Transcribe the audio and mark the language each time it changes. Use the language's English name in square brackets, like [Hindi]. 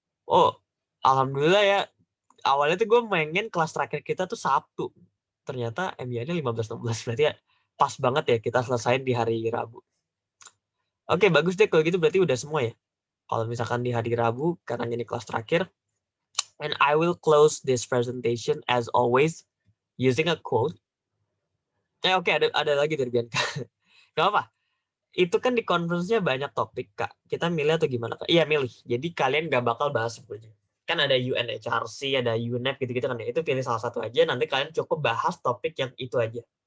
[Indonesian] Oh, alhamdulillah ya. Awalnya tuh gue pengen kelas terakhir kita tuh Sabtu. Ternyata MBA-nya 15-16. Berarti ya pas banget ya kita selesaiin di hari Rabu. Oke, bagus deh kalau gitu, berarti udah semua ya. Kalau misalkan di hari Rabu, karena ini kelas terakhir. [English] And I will close this presentation as always using a quote. [Indonesian] Oke, ada lagi dari Bianca. Gak apa. Itu kan di conference-nya banyak topik, Kak. Kita milih atau gimana, Kak? Iya, milih. Jadi kalian nggak bakal bahas semuanya. Kan ada UNHRC, ada UNEP gitu-gitu kan ya. Itu pilih salah satu aja, nanti kalian cukup bahas topik yang itu aja.